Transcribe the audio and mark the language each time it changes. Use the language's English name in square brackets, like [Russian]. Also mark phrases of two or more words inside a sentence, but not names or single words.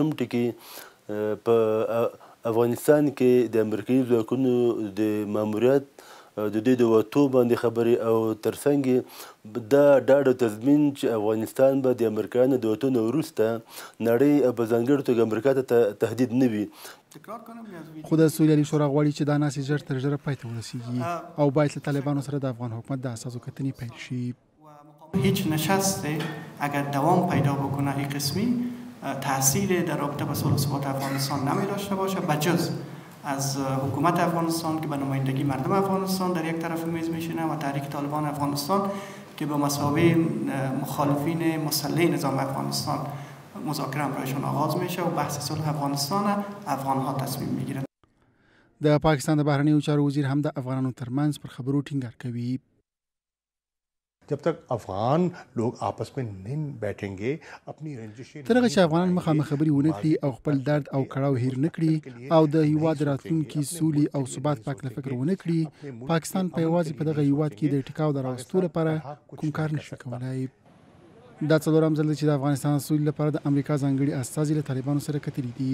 [Pashto] د اجنډا مهم ټکي په افغانستان کې د امریکایي ځواکونو د ماموریت د دوی د وتو باندې خبرې او ترڅنګ دا ډاډ او تضمین چې افغانستان به د امریکایانو د وتو نه وروسته نړۍ په ځانګړې توګه امریکا ته تهدید نه وي. خو د سولې شورا غواړي چې دا ناسې ژر تر ژره پای ته ورسیږي او باید له طالبانو سره د افغان حکومت د اساسو کتنې پیل شي. [Persian] هیچ نشست اگر دوام پیدا بکنه این قسمی تاثیر در رابطه با صلح و ثبات افغانستان نمی داشته باشه بجز از حکومت افغانستان که به نمایندگی مردم افغانستان در یک طرف میز میشینه و تحریک طالبان افغانستان که به مثابه مخالفین مسلح نظام افغانستان مذاکره برایشان آغاز میشه و بحث صلح افغانستان افغان ها تصمیم میگیرن. [Pashto] د پاکستان د بهرنیو چارو وزیر هم د افغانانو ترمنځ پر خبرو ټینګار کوي. [Hindi] जब तक अफगान लोग आपस में नहीं बैठेंगे अपनी रंजिशें [Pashto] تر هغه چې افغانان مخامخ خبرې ونه کړي او خپل درد او کړاو هیر نه کړي او د هیواد راتلونکي سولې او ثبات پاک له فکر ونه کړي پاکستان په یوازې په دغه هیواد کې د ټیکاو د راوستو لپاره کوم کار نشي کولای. دا څلورم ځل چې د افغانستان سولې لپاره د امریکا ځانګړي استازي له طالبانو سره کتلي دي.